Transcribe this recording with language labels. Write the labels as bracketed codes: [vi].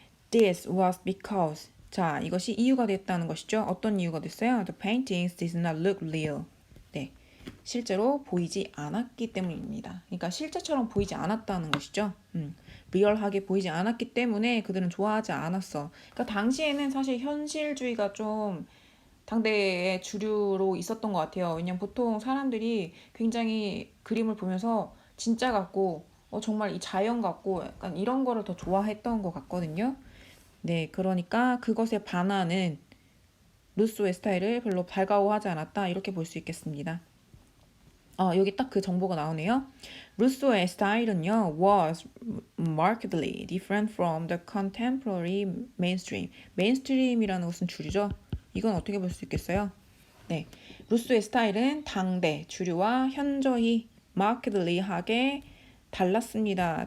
[en] This was because. [ko] 자, 이것이 이유가 됐다는 것이죠. 어떤 이유가 됐어요? [en] The paintings did not look real. [ko] 네, 실제로 보이지 않았기 때문입니다. 그러니까 실제처럼 보이지 않았다는 것이죠. 리얼하게 보이지 않았기 때문에 그들은 좋아하지 않았어. 그러니까 당시에는 사실 현실주의가 좀 당대의 주류로 있었던 것 같아요. 왜냐면 보통 사람들이 굉장히 그림을 보면서 진짜 같고 정말 이 자연 같고 약간 이런 거를 더 좋아했던 것 같거든요. 네, 그러니까 그것에 반하는 루소의 스타일을 별로 달가워하지 않았다 이렇게 볼 수 있겠습니다. 여기 딱 그 정보가 나오네요. 루소의 스타일은요 [en] was markedly different from the contemporary mainstream. [ko] 메인스트림이라는 것은 줄이죠. 이건 어떻게 볼 수 있겠어요? 네, 루소의 스타일은 당대 주류와 현저히 markedly하게 달랐습니다.